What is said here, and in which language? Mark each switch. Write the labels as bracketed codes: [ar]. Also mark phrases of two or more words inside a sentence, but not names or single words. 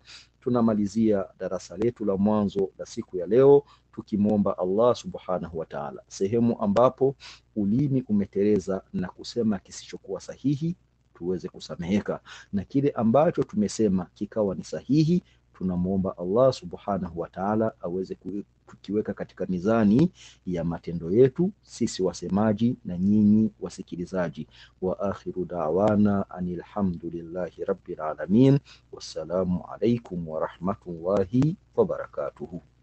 [sw] Tunamalizia darasa letu la mwanzo la siku ya leo tukimwomba [ar] الله سبحانه وتعالى, [sw] sehemu ambapo ulimi umeteleza na kusema kisichokuwa sahihi tuweze kusameheka, na kile ambacho tumesema kikawa ni sahihi tunamwomba [ar] الله سبحانه وتعالى [sw] aweze kukiweka katika mizani ya matendo yetu sisi wasemaji na nyinyi wasikilizaji. [ar] وآخر دعوانا أن الحمد لله رب العالمين. والسلام عليكم ورحمة الله وبركاته.